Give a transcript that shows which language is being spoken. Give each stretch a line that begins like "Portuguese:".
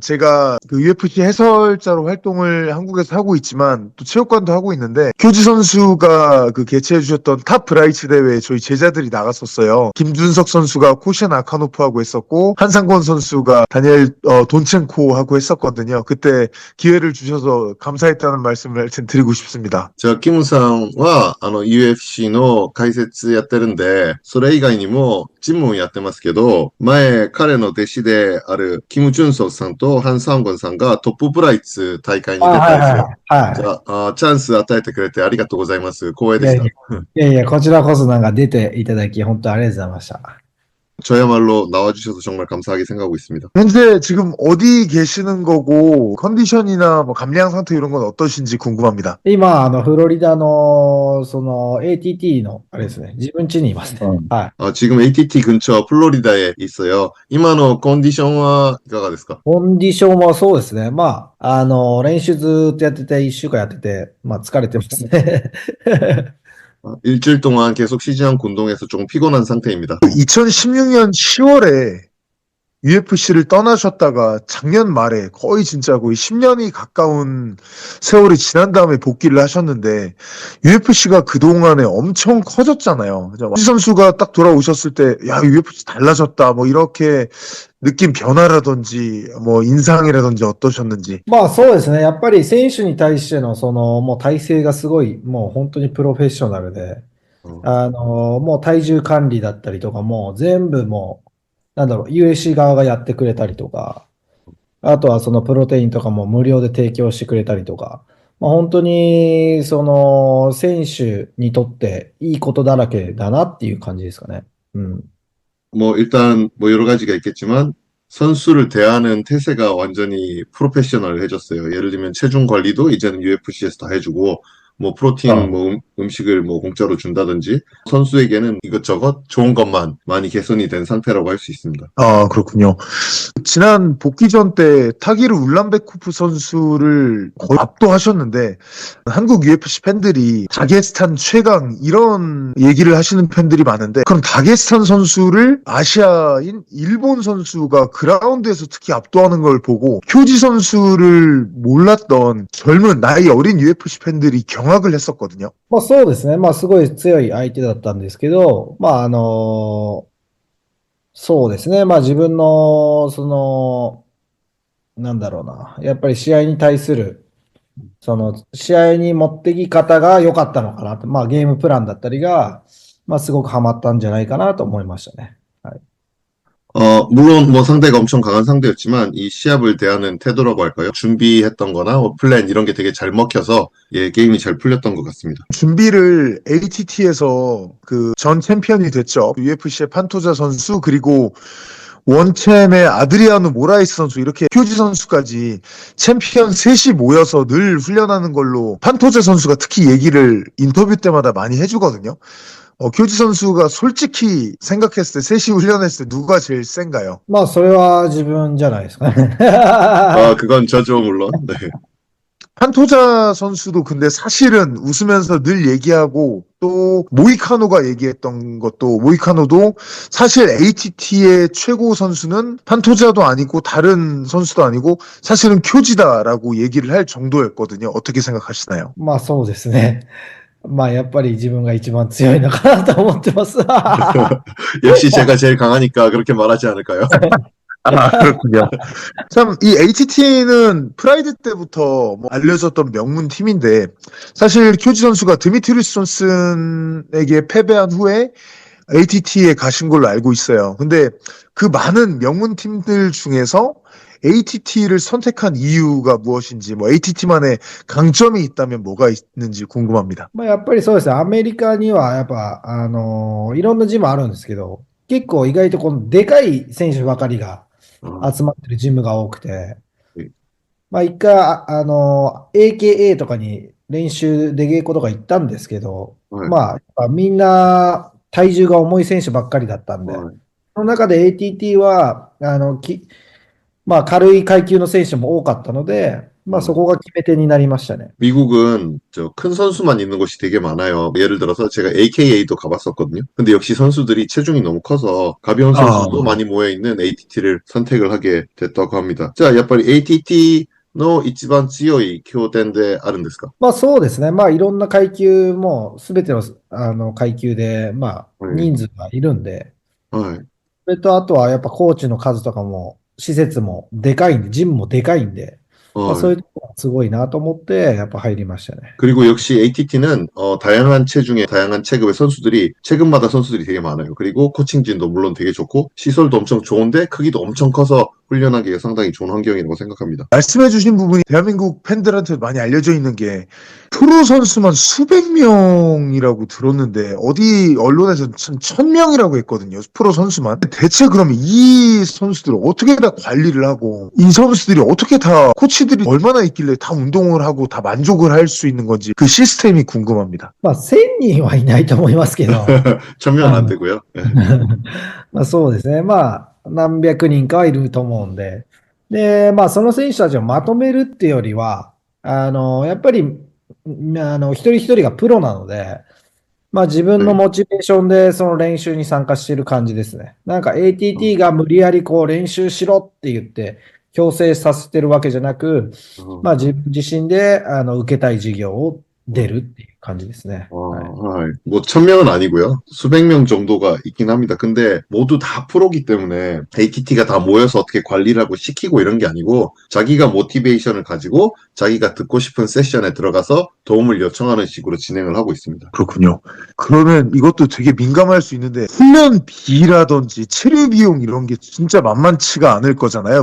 Korean: 제가 그 UFC 해설자로 활동을 한국에서 하고 있지만 또 체육관도 하고 있는데 쿄지 선수가 그 개최해 주셨던 탑 브라이츠 대회에 저희 제자들이 나갔었어요. 김준석 선수가 코시안 아카노프하고 했었고 한상권 선수가 다니엘 돈첸코하고 했었거든요. 그때 기회를 주셔서 감사했다는 말씀을 하여튼 드리고 싶습니다.
Japanese: じゃあ、キムさんは、UFC の解説やってるんで、それ以外にも、ジムをやってますけど、前、彼の弟子である、キム・チュンソクさんとハン・サンゴンさんがトッププライツ大会に出たんですよ。じゃあ、チャンス与えてくれてありがとうございます。光栄でした。いやいや、こちらこそなんか出ていただき、本当ありがとうございました。
Korean: 저야말로 나와주셔서 정말 감사하게 생각하고 있습니다. 현재 지금 어디 계시는 거고 컨디션이나 뭐 감량 상태 이런 건 어떠신지 궁금합니다.
Japanese: 今、フロリダの、ATT の、あれですね、自分家にいますね。はい。
Korean: 지금 ATT 근처 플로리다에 있어요.
Japanese: 이마노 컨디션은 いかがですか? コンディションはそうですね。まあ、練習ずーっとやってて、1週間やってて、まあ、疲れてますね。
Korean: 일주일 동안 계속 쉬지 않고 운동해서 조금 피곤한 상태입니다. 2016년 10월에 UFC를 떠나셨다가 작년 말에 거의 진짜 거의 10년이 가까운 세월이 지난 다음에 복귀를 하셨는데 UFC가 그동안에 엄청 커졌잖아요. 지 선수가 딱 돌아오셨을 때 야, UFC 달라졌다 뭐 이렇게 느낀 변화라든지 뭐 인상이라든지 어떠셨는지.
Japanese: まあそうですね。やっぱり選手に対してのもう体制がすごい、もう本当にプロフェッショナルで、もう体重管理だったりとかも全部もう、USC 側がやってくれたりとか、あとはそのプロテインとかも無料で提供してくれたりとか、まあ本当に選手にとっていいことだらけだなっていう感じですかね。
Korean: 일단 여러 가지가 있겠지만 선수를 대하는 태세가 완전히 프로페셔널해졌어요. 예를 들면 체중 관리도 이제는 UFC에서 다 해주고 프로틴 음식을 공짜로 준다든지 선수에게는 이것저것 좋은 것만 많이 개선이 된 상태라고 할 수 있습니다. 아, 그렇군요. 지난 복귀전 때 타기르 울란베코프 선수를 거의 압도하셨는데 한국 UFC 팬들이 다게스탄 최강 이런 얘기를 하시는 팬들이 많은데 그럼 다게스탄 선수를 아시아인 일본 선수가 그라운드에서 특히 압도하는 걸 보고 쿄지 선수를 몰랐던 젊은 나이 어린 UFC 팬들이 경악을 했었거든요.
Japanese: まあそうですね。まあすごい強い相手だったんですけど、まあそうですね。まあ自分の、なんだろうな。やっぱり試合に対する、試合に持ってき方が良かったのかなと。まあゲームプランだったりが、まあすごくハマったんじゃないかなと思いましたね。はい。
Korean: 물론 상대가 엄청 강한 상대였지만 이 시합을 대하는 태도라고 할까요? 준비했던 거나 플랜 이런 게 되게 잘 먹혀서 게임이 잘 풀렸던 것 같습니다. 준비를 ATT에서 그 전 챔피언이 됐죠. UFC의 판토자 선수 그리고 원챔의 아드리아노 모라이스 선수 이렇게 쿄지 선수까지 챔피언 셋이 모여서 늘 훈련하는 걸로 판토자 선수가 특히 얘기를 인터뷰 때마다 많이 해주거든요. 쿄지 선수가 솔직히 생각했을 때 셋이 훈련했을 때 누가 제일 센가요?
Japanese: まあそれは自分じゃないですかね。
Korean: 그건 저죠, 물론. 네. 판토자 선수도 근데 사실은 웃으면서 늘 얘기하고 또 모이카노가 얘기했던 것도 모이카노도 사실 ATT의 최고 선수는 판토자도 아니고 다른 선수도 아니고 사실은 쿄지다라고 얘기를 할 정도였거든요. 어떻게 생각하시나요?
Japanese: まあそうですね。まあやっぱり自分が一番強いのかなと思ってます。
Korean: 역시 제가 제일 강하니까 그렇게 말하지 않을까요? 아, 그렇군요. 참, 이 ATT는 프라이드 때부터 뭐 알려졌던 명문 팀인데, 사실 쿄지 선수가 드미트리우스 존슨에게 패배한 후에 ATT에 가신 걸로 알고 있어요. 근데 그 많은 명문 팀들 중에서 ATT를 선택한 이유가 무엇인지, 뭐 ATT만의 강점이 있다면 뭐가 있는지 궁금합니다.
Japanese: まあやっぱりそうですね。アメリカにはやっぱ、いろんなジムあるんですけど、結構意外とこのでかい選手ばかりが集まってるジムが多くて、まあ一回、AKA とかに練習で稽古とか行ったんですけど、まあやっぱみんな体重が重い選手ばっかりだったんで、その中で ATT は、まあ軽い階級の選手も多かったので、まあそこが決め手になりましたね。
Korean: 미국은 저 큰 선수만 있는 곳이 되게 많아요. 예를 들어서 제가 AKA도 가봤었거든요. 근데 역시 선수들이 체중이 너무 커서 가벼운 선수도 많이 모여 있는 ATT를 선택을 하게 됐다고 합니다.
Japanese: 자, 야빨리 ATT の一番強い経典であるんですか？まあそうですね。まあいろんな階級もすべての、階級で、まあ人数がいるんで、はい。それとあとはやっぱコーチの数とかも、施設もでかいんで、ジムもでかいんで、まあそういうところがすごいなと思って、やっぱ入りましたね。
Korean: 그리고 역시 ATT는 다양한 체중의 다양한 체급의 선수들이 체급마다 선수들이 되게 많아요. 그리고 코칭진도 물론 되게 좋고 시설도 엄청 좋은데 크기도 엄청 커서 훈련하기가 상당히 좋은 환경이라고 생각합니다. 말씀해주신 부분이 대한민국 팬들한테 많이 알려져 있는 게 프로 선수만 수백 명이라고 들었는데 어디 언론에서는 1000명이라고 했거든요. 프로 선수만. 대체 그러면 이 선수들을 어떻게 다 관리를 하고 이 선수들이 어떻게 다 코치들이 얼마나 있길래 다 운동을 하고 다 만족을 할 수 있는 건지 그 시스템이 궁금합니다.
Japanese: まあ1000人はいないと思いますけど、
Korean: 1000명은 안 되고요. 네.
Japanese: まあそうですね。まあ何百人かはいると思うんで。で、まあその選手たちをまとめるっていうよりは、やっぱり、一人一人がプロなので、まあ自分のモチベーションでその練習に参加している感じですね。なんか ATT が無理やりこう練習しろって言って強制させてるわけじゃなく、まあ自分自身で受けたい授業を出るっていう感じですね。はい。
Korean: 뭐 1000명은 아니고요. 수백 명 정도가 있긴 합니다. 근데 모두 다 프로기 때문에 ATT가 다 모여서 어떻게 관리를 하고 시키고 이런 게 아니고 자기가 모티베이션을 가지고 자기가 듣고 싶은 세션에 들어가서 도움을 요청하는 식으로 진행을 하고 있습니다. 그렇군요. 그러면 이것도 되게 민감할 수 있는데 훈련비라든지 체류 비용 이런 게 진짜 만만치가 않을 거잖아요.